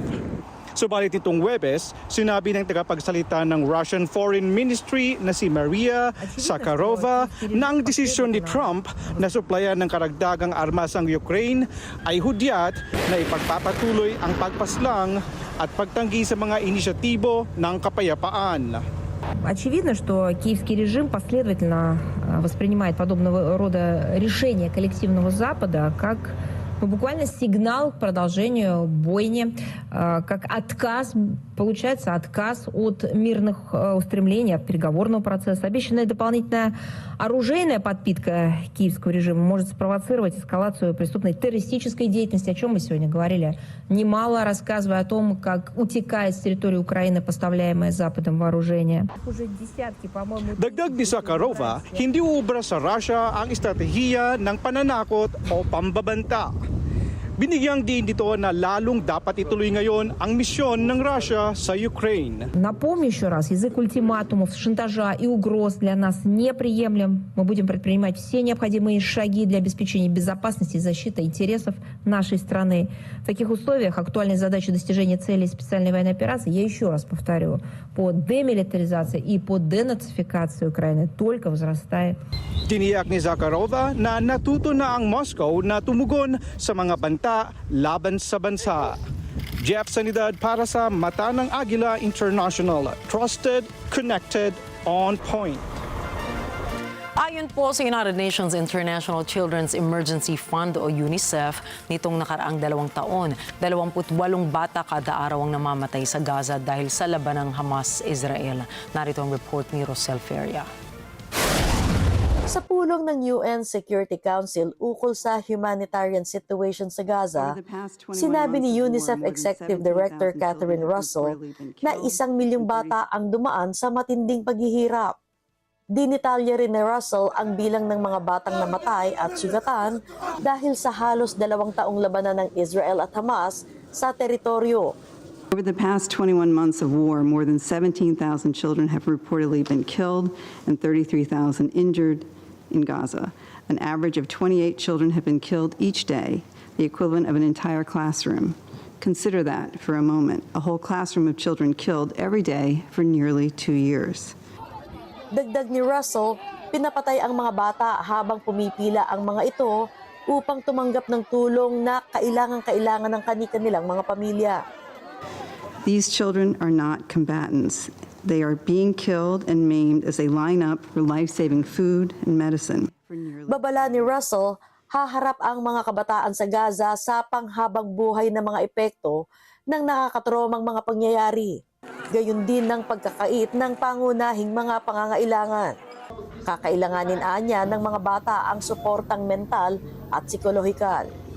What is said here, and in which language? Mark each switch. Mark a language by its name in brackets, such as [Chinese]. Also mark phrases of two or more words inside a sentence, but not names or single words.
[Filipino] Subalit itong Huwebes, sinabi ng tagapagsalita ng Russian Foreign Ministry na si Maria Zakharova na ang desisyon ni Trump na suplayan ng karagdagang armas ang Ukraine ay hudyat na ipagpapatuloy ang pagpaslang at pagtanggi sa mga inisyatibo ng kapayapaan. [Russian] Очевидно, что киевский режим последовательно воспринимает подобного рода решения коллективного Запада как буквально сигнал к продолжению бойни, как отказ, получается отказ от мирных устремлений, от переговорного процесса. Обещанная дополнительная оружейная подпитка киевского режима может спровоцировать эскалацию преступной террористической деятельности, о чем мы сегодня говорили, немало рассказывая о том, как утекает с территории Украины поставляемое Западом вооружение. Уже десятки, по-моему... [Filipino] Dagdag ni Zakharova, hindi uubra sa Russia ang estratehiya ng pananakot o pambabanta. Binigyang din dito na lalong dapat ituloy ngayon ang misyon ng Russia sa Ukraine. [Russian] Напомню еще раз, язык ультиматумов, шантажа и угроз для нас неприемлем. Мы будем предпринимать все необходимые шаги для обеспечения безопасности и защиты интересов нашей страны. В таких условиях актуальной задачей достижения целей специальной военной операции, я еще раз повторю, по демилитаризации и по денацификации Украины только возрастает. [Filipino] Tiniyak ni Zakharova na natuto na ang Moscow na tumugon sa mga banta laban sa bansa. Jeff Sanidad para sa Mata ng Agila International. [English] Trusted, connected, on point. [Filipino] Ayon po sa United Nations International Children's Emergency Fund o UNICEF, nitong nakaraang 2 taon, 28 bata kada araw ang namamatay sa Gaza dahil sa labanang Hamas-Israel. Narito ang report ni Rosel Feria. Sa pulong ng UN Security Council ukol sa [English] humanitarian situation [Filipino] sa Gaza, sinabi ni UNICEF [English] Executive Director [Filipino] Catherine Russell na 1 milyong bata ang dumaan sa matinding paghihirap. Dinitalya rin ni Russell ang bilang ng mga batang namatay at sugatan dahil sa halos 2 taong labanan ng Israel at Hamas sa teritoryo. [English] Over the past 21 months of war, more than 17,000 children have reportedly been killed and 33,000 injured in Gaza. An average of 28 children have been killed each day, the equivalent of an entire classroom. Consider that for a moment, a whole classroom of children killed every day for nearly 2 years. [Filipino] Dagdag ni Russell, pinapatay ang mga bata habang pumipila ang mga ito upang tumanggap ng tulong na kailangan ng kani-kanilang mga pamilya. [English] These children are not combatants. They are being killed and maimed as they line up for life-saving food and medicine. [Filipino] Babala ni Russell, haharap ang mga kabataan sa Gaza sa panghabang buhay na mga epekto ng nakakatromang mga pangyayari. Gayon din ng pagkakait ng pangunahing mga pangangailangan. Kakailanganin anya ng mga bata ang suportang mental at psikolohikal.